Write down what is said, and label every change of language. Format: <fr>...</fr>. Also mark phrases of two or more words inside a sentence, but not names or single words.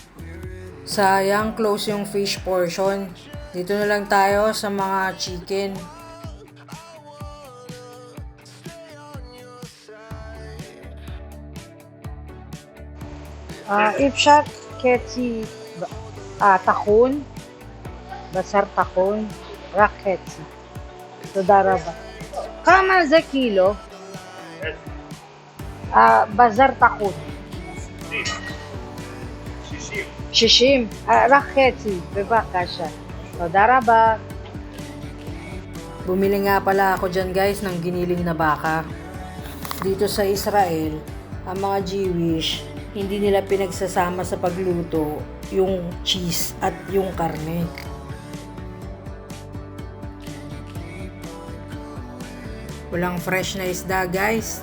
<tl>Sayang, close yung fish portion. Dito na lang tayo sa mga chicken.</tl> <he>אפשר חצי טחון, בשר טחון רק חצי. תודה רבה. כמה זה קילו? בזר טחון. 60. רק חצי, בבקשה. תודה רבה.</he> <tl>Bumili nga pala ako dyan guys ng giniling na baka. Dito sa Israel, ang mga Jewish, hindi nila pinagsasama sa pagluto yung cheese at yung karne. Walang fresh na isda guys.</tl>